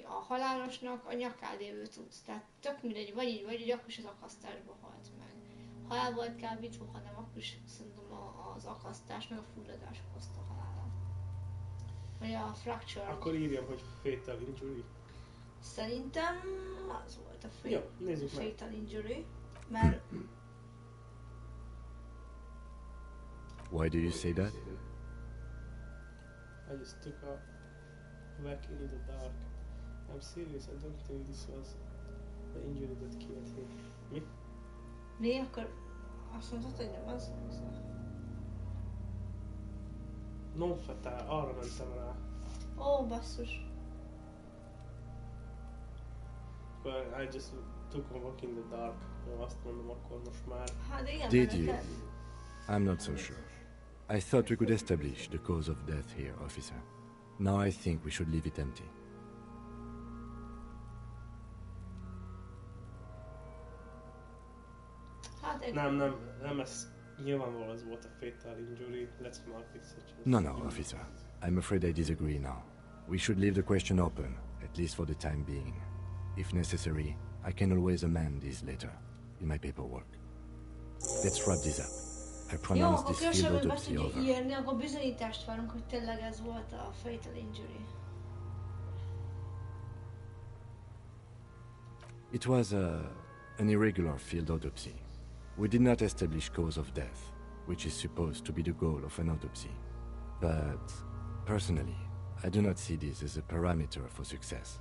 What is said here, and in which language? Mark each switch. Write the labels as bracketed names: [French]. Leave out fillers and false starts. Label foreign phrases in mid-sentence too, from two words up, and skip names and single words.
[Hungarian] A halálosnak a nyakán lévő cucc. Tehát tök mindegy, vagy így, vagy így, akkor is az akasztásba halt meg. Ha el volt kábítva, hanem akkor is szerintem az akasztás, meg a fulladás okozta halálát. Vagy a fracture. Akkor írjam, hogy [English] fatal injury. [Hungarian] Szerintem az volt a Jó, nézzük meg. [English] fatal injury, mert... Why do you say that? I just took a whack in the dark. I'm serious, I don't think this was the injury that killed him. [Hungarian] Mi? Mi? Akkor azt mondtad, hogy nem az? [English] Non fatal, [Hungarian] arra mentem rá. Ó, basszus. [English] Akkor I just took a walk in the dark. [Hungarian] Jó, azt mondom akkor most már. Hát igen, [English] Did [Hungarian] mert [English] you? [Hungarian] neked... [English] I'm not so sure. I thought we could establish the cause of death here, officer. Now I think we should leave it empty. [Hungarian] Hát Nem ez nyilvánvalóan az volt a [English] fatal injury. Let's mark it such as... No, officer. I'm afraid I disagree now. We should leave the question open, at least for the time being. If necessary, I can always amend this later, in my paperwork. Let's wrap this up. I [Hungarian] Jó, [English] pronounce [Hungarian] akkor [English] this field [Hungarian] különösen meg [English] autopsy [Hungarian] tudjuk [English] over. [Hungarian] írni, akkor bizonyítást várunk, hogy tényleg ez volt a [English] fatal injury. It was an irregular field autopsy. We did not establish cause of death, which is supposed to be the goal of an autopsy. But, personally, I do not see this as a parameter for success.